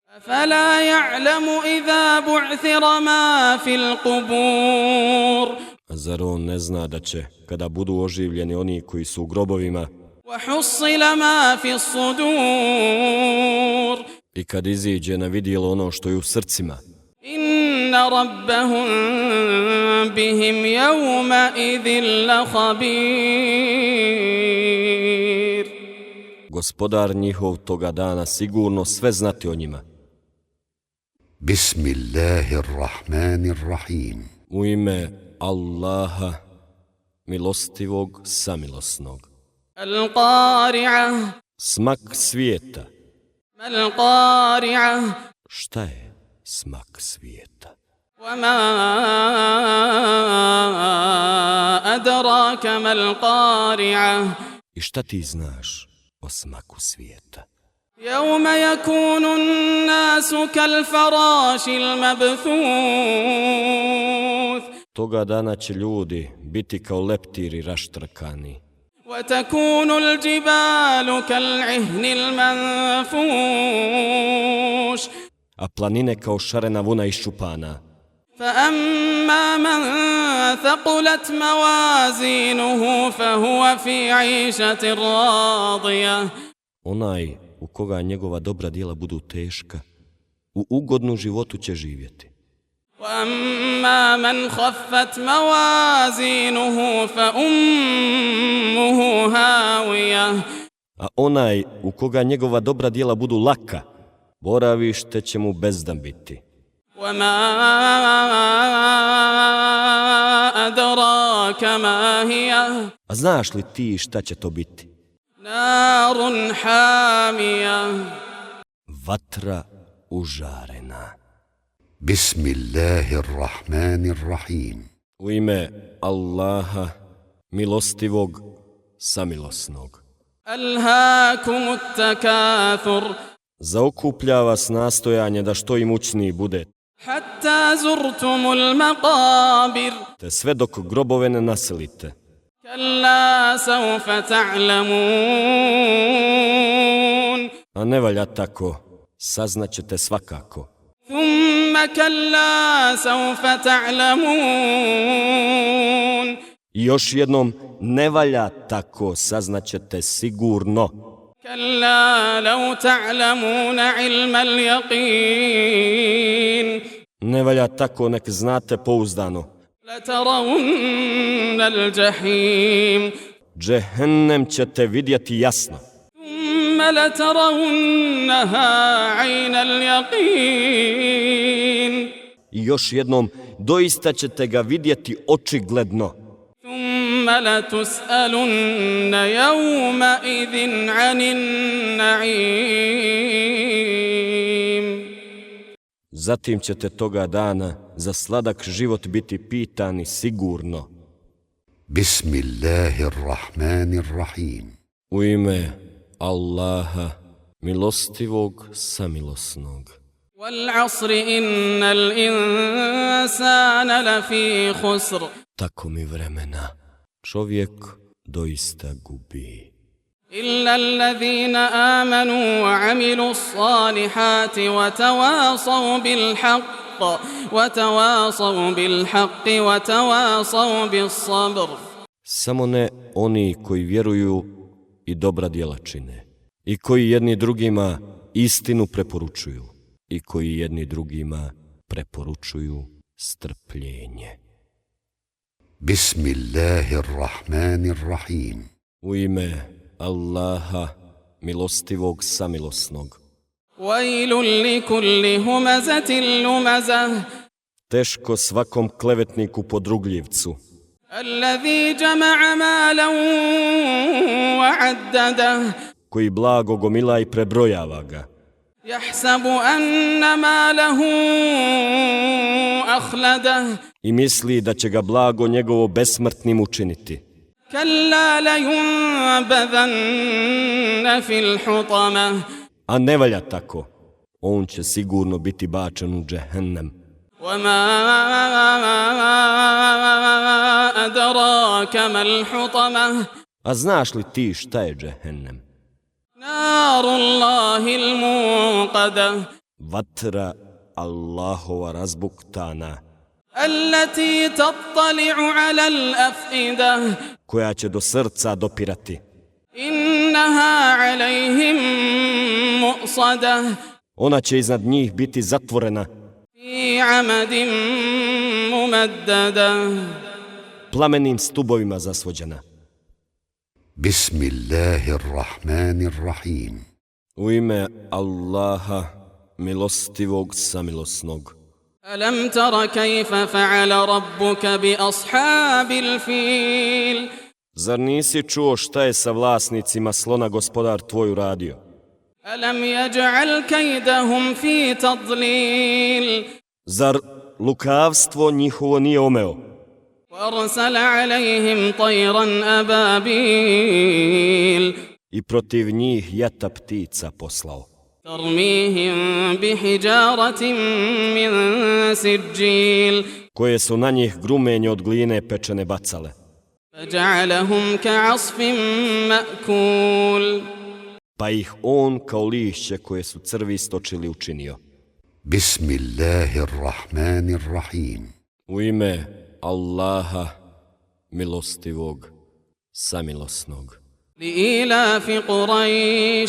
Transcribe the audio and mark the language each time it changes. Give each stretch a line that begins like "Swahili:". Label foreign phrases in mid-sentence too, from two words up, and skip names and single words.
Arabic: أفلا يعلم إذا بعثر ما في القبور
Bosnian: Zar on ne zna da će, kada budu oživljeni oni koji su u grobovima,
Arabic: وحصل ما في الصدور
Bosnian: i kad iziđe na vidjelo ono što je u srcima,
Arabic: إن ربهم بهم يومئذ لخبير
Bosnian: Gospodar njihov toga dana sigurno sve znati o njima.
Arabic: Bismillahirrahmanirrahim.
Bosnian: U ime Allaha, milostivog, samilosnog.
Arabic: القارعة
Bosnian: Smak svijeta.
Arabic: ما القارعة
Bosnian: Šta je smak svijeta?
Arabic: وما أدراك ما القارعة
Bosnian: I šta ti znaš o smaku svijeta?
Arabic: يوم يكون الناس كالفراش المبثوث
Bosnian: Toga dana će ljudi biti kao leptiri raštrkani,
Arabic: وتكون الجبال كالعهن المنفوش
Bosnian: a planine kao šarena vuna iščupana.
Arabic: فأما من ثقلت موازينه فهو في عيشة راضية
Bosnian: Onaj u koga njegova dobra djela budu teška, u ugodnu životu će živjeti.
Arabic: وأما من خفت موازينه فأمه هاوية
Bosnian: A onaj u koga njegova dobra djela budu laka, boravište će mu bezdan biti.
Arabic: وما أدراك ما هي
Bosnian: A znaš li ti šta će to biti?
Arabic: نار حامية
Bosnian: Vatra užarena.
Arabic: Bismillahirrahmanirrahim.
Bosnian: U ime Allaha, milostivog, samilosnog.
Arabic: ألهاكم التكاثر
Bosnian: Zaokuplja vas nastojanje da što imućniji bude,
Arabic: حتى زرتم المقابر
Bosnian: te sve dok grobove ne naselite.
Arabic: كلا سوف تعلمون
Bosnian: A ne valja tako, saznaćete svakako.
Arabic: ثم كلا سوف تعلمون
Bosnian: I još jednom, ne valja tako, saznaćete sigurno.
Arabic: كلا لو تعلمون علم اليقين
Bosnian: Ne valja tako, nek znate pouzdano.
Arabic: لترون الجحيم
Bosnian: Džehennem ćete vidjeti jasno.
Arabic: ثم لترونها عين اليقين
Bosnian: I još jednom, doista ćete ga vidjeti očigledno.
Arabic: ثم لتسألن يومئذ عن النعيم
Bosnian: Zatim ćete toga dana za sladak život biti pitani sigurno.
Arabic: Bismillahirrahmanirrahim.
Bosnian: U ime Allaha, milostivog, samilosnog.
Arabic: والعصر إن الإنسان لفي خسر
Bosnian: Tako mi vremena, čovjek doista gubi.
Arabic: إلا الذين آمنوا وعملوا الصالحات وتواصوا بالحق وتواصوا بالصبر
Bosnian: Samo ne oni koji vjeruju i dobra djela čine, i koji jedni drugima istinu preporučuju, i koji jedni drugima preporučuju strpljenje.
Arabic: Bismillahirrahmanirrahim.
Bosnian: U ime Allaha, milostivog, samilosnog.
Arabic: ويل لكل همزة لمزة
Bosnian: Teško svakom klevetniku podrugljivcu,
Arabic: الذي جمع مالا وعدده
Bosnian: koji blago gomila i prebrojava ga,
Arabic: يحسب أن ماله أخلده
Bosnian: i misli da će ga blago njegovo besmrtnim učiniti.
Arabic: كلا لينبذن في الحطمة
Bosnian: A ne valja tako, on će sigurno biti bačen u džehennem.
Arabic: وما أدراك ما الحطمة
Bosnian: A znaš li ti šta je džehennem?
Arabic: نار الله الموقدة
Bosnian: Vatra Allahova razbuktana,
Arabic: التي تطلع على الأفئدة
Bosnian: koja će do srca dopirati.
Arabic: إنها عليهم مؤصدة
Bosnian: Ona će iznad njih biti zatvorena
Arabic: في عمد ممددة
Bosnian: plamenim stubovima zasvođena.
Arabic: Bismillahirrahmanirrahim.
Bosnian: U ime Allaha, milostivog, samilosnog.
Arabic: ألم تر كيف فعل ربك بأصحاب الفيل
Bosnian: Zar nisi čuo šta je sa vlasnicima slona gospodar tvoj uradio?
Arabic: ألم يجعل كيدهم في تضليل
Bosnian: Zar lukavstvo njihovo nije omeo?
Arabic: وأرسل عليهم طيرا أبابيل
Bosnian: I protiv njih jata ptica poslao,
Arabic: ترميهم بحجارة من سجيل
Bosnian: koje su na njih grumenje od gline pečene bacale,
Arabic: فجعلهم كعصف مأكول
Bosnian: pa ih on kao lišće koje su crvi stočili učinio.
Arabic: Bismillahirrahmanirrahim.
Bosnian: U ime Allaha, milostivog, samilosnog.
Arabic: لإيلاف قريش